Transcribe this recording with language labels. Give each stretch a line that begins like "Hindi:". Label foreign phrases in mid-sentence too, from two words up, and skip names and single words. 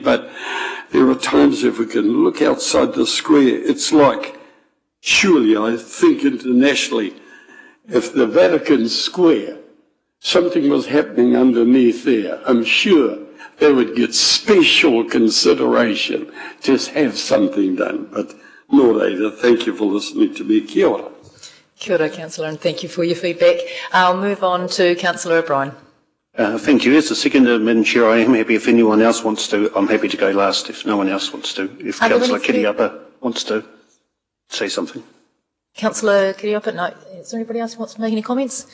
English: But there are times if we can look outside the square, it's like, surely I think internationally, if the Vatican Square, something was happening underneath there, I'm sure they would get special consideration to have something done. But Lord Ada, thank you for listening to me.
Māori: Kia ora. Kia ora,
English: Councillor, and thank you for your feedback. I'll move on to Councillor O'Brien. Thank you. As the seconder, Madam Chair, I am happy if anyone else wants to. I'm happy to go last if no one else wants to. If Councillor Kiriapa wants to say something. Councillor Kiriapa, no. Is there anybody else who wants to make any comments?